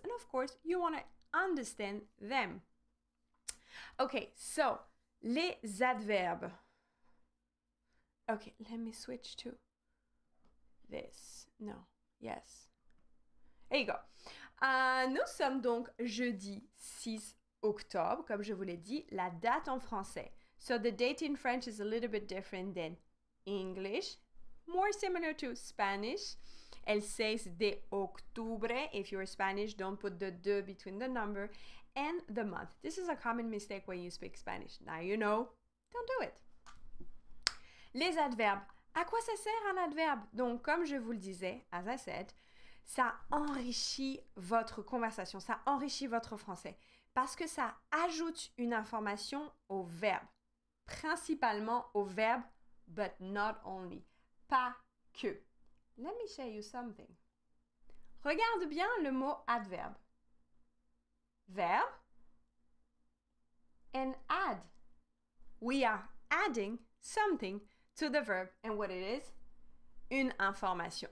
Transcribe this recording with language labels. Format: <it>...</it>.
<en>And of course, you want to understand them. Okay, so les adverbes. Okay, let me switch to this. No, yes. There you go.</en> <fr>Nous sommes donc jeudi 6 octobre, comme je vous l'ai dit, la date en français.</fr> <en>So the date in French is a little bit different than English, more similar to Spanish.</en> <es>El 6 de octubre.</es> <en>If you're Spanish, don't put the de between the number and the month. This is a common mistake when you speak Spanish. Now you know, don't do it. Les adverbes.</en> <fr>À quoi ça sert un adverbe? Donc, comme je vous le disais,</fr> <en>as I said,</en> <fr>ça enrichit votre conversation, ça enrichit votre français parce que ça ajoute une information au verbe, principalement au verbe,</fr> <en>but not only,</en> <fr>pas que.</fr> <en>Let me show you something.</en> <fr>Regarde bien le mot adverbe.</fr> <en>Verbe and add. We are adding something to the verb, and what it is?</en> <fr>Une information.</fr>